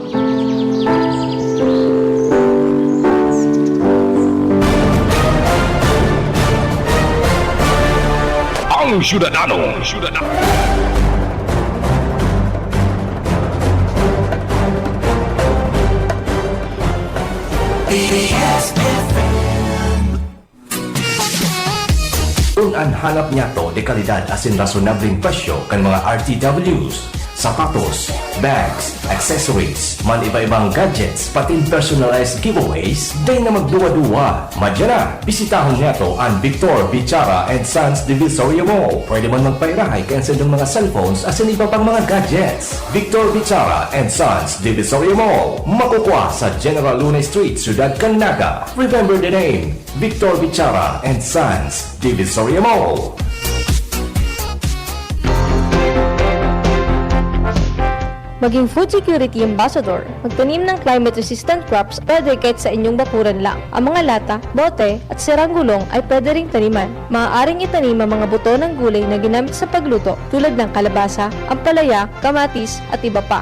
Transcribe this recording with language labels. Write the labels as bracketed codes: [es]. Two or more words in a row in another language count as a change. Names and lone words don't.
[bik] Ang Syudadano. Kung ang hanap niya to de kalidad asin rasonableng presyo kan mga RTWs, sapatos, bags, accessories, man iba-ibang gadgets, pati personalized giveaways, day na magduwa-duwa. Madya na, bisitahon niya to ang Victor Bichara and Sons Divisoria Mall. Pwede man magpairahay kansa ng mga cellphones asin iba pang mga gadgets. Victor Bichara and Sons Divisoria Mall. Makukuha sa General Luna Street, Ciudad Canaga. [en] Remember the name, Victor Bichara and Sons Divisoria Mall. [tl] Maging [en] food security ambassador, [tl] magtanim ng [en] climate-resistant crops [tl] pwede kahit sa inyong bakuran lang. Ang mga lata, bote, at sirang gulong ay pwede ring taniman. Maaaring itanim ang mga buto ng gulay na ginamit sa pagluto tulad ng kalabasa, ampalaya, kamatis, at iba pa.